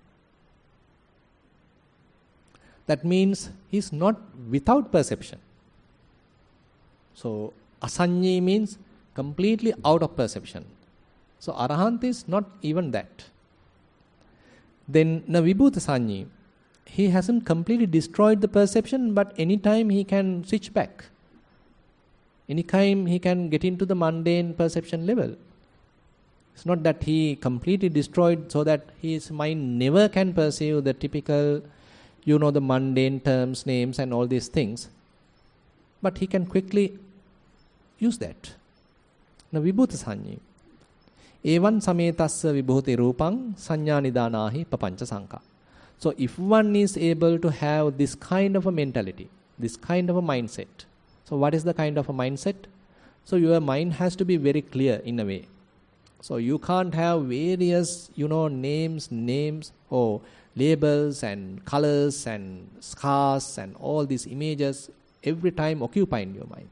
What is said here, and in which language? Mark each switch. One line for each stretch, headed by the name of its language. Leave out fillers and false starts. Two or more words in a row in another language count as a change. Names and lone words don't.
English: That means he's not without perception. So Asanyi means completely out of perception. So Arahant is not even that. Then
Pali: na vibhuta sanyi,
English: he hasn't completely destroyed the perception, but anytime he can switch back. Anytime he can get into the mundane perception level. It's not that he completely destroyed so that his mind never can perceive the typical, the mundane terms, names and all these things. But he can quickly use that.
Pali: Na vibhuta sanyi. Evan sametassa vibhuti rupang sanya nidanahi papancha sankha.
English: So if one is able to have this kind of a mentality, this kind of a mindset. So what is the kind of a mindset? So your mind has to be very clear in a way. So you can't have various, names or labels and colors and scars and all these images every time occupying your mind.